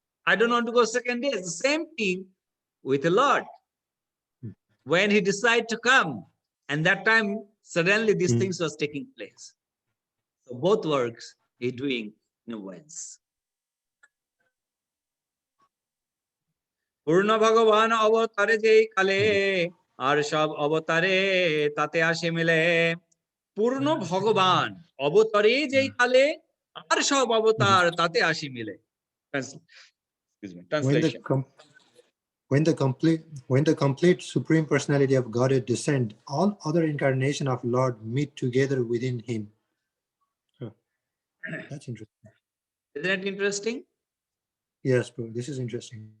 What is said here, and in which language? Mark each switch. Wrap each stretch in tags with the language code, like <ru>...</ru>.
<en>I don't want to go second day. It's the same thing with the Lord. When he decided to come, and that time suddenly these things was taking place. So both works he doing in once.</en> <bn>পূর্ণ ভগবান অবতারে যেই কালে আর সব অবতারে তাতে আসে মিলে। পূর্ণ ভগবান অবতারে যেই কালে আর সব অবতার তাতে আসি মিলে।</bn> <en>Translation. When the complete Supreme Personality of Godhead descend, all other incarnation of Lord meet together within him. That's interesting. Isn't it interesting? Yes, bro. This is interesting.</en>